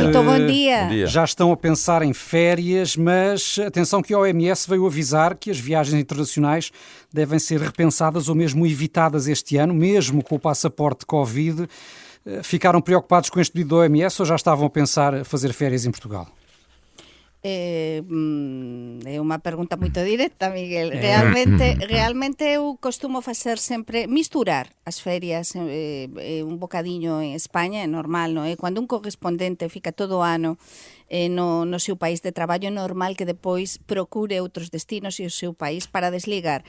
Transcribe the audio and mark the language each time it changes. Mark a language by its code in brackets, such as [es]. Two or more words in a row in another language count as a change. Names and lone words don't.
[pt] Muito bom dia. Já estão a pensar em férias, mas atenção que a OMS veio avisar que as viagens internacionais devem ser repensadas ou mesmo evitadas este ano, mesmo com o passaporte Covid. Ficaram preocupados com este pedido da OMS ou já estavam a pensar fazer férias em Portugal? [gl] É unha pergunta moito directa, Miguel. Realmente eu costumo facer sempre misturar as ferias un bocadiño en España, é normal, non é? Cando un correspondente fica todo o ano no seu país de traballo, é normal que depois procure outros destinos e o seu país para desligar.